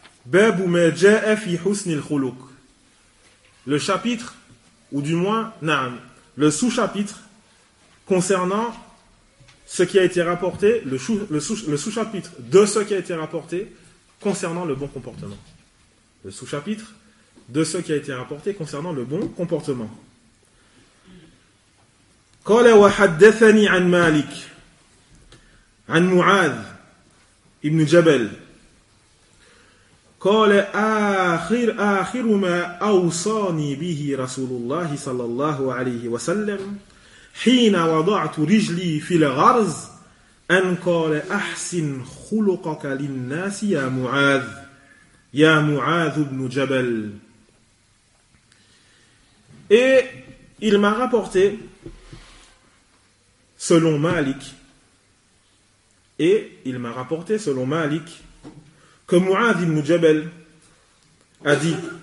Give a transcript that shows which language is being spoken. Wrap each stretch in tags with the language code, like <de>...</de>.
<ar>Babu ma ja'a fi husn al-khuluq.</ar> <fr>Le chapitre, ou du moins, na'am, le sous-chapitre concernant ce qui a été rapporté, le sous-chapitre de ce qui a été rapporté concernant le bon comportement. Le sous-chapitre de ce qui a été rapporté concernant le bon comportement.</fr> <ar>قال وحدثني عن مالك عن معاذ ابن جبل قال آخر ما أوصاني به رسول الله صلى الله عليه وسلم حين وضعت رجلي في الغرز أن قال أحسن خلقك للناس يا معاذ يا معاذ ابن جبل.</ar> <fr>Et il m'a rapporté, selon Malik, et il m'a rapporté selon Malik, que Mu'adh ibn Jabal a dit,</fr>